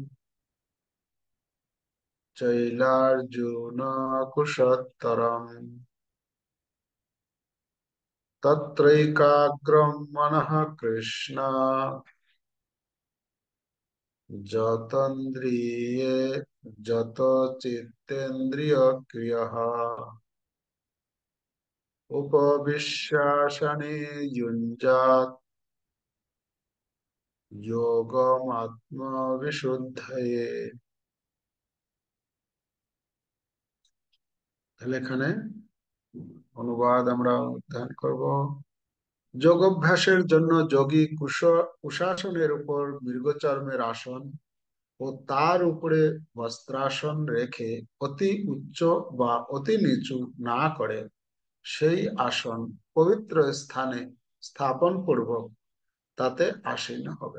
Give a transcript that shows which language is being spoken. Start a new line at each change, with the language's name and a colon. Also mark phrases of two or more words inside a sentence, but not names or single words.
Sanskrit: चैलार्जुनकुशोत्तरम् तत्रैकाग्रं मनः कृष्ण जतन्द्रिये जतचित्तेन्द्रियक्रियः उपविश्यासने युञ्जात् যোগমাত্মবিশুদ্ধয়ে।
Bangla: তাহলে এখানে অনুবাদ আমরা অধ্যয়ন করব। যোগ অভ্যাসের জন্য যোগী কুশাসনের উপর মৃগচর্মের আসন ও তার উপরে বস্ত্রাসন রেখে অতি উচ্চ বা অতি নিচু না করে সেই আসন পবিত্র স্থানে স্থাপন পূর্বক তাতে আসীন হবে।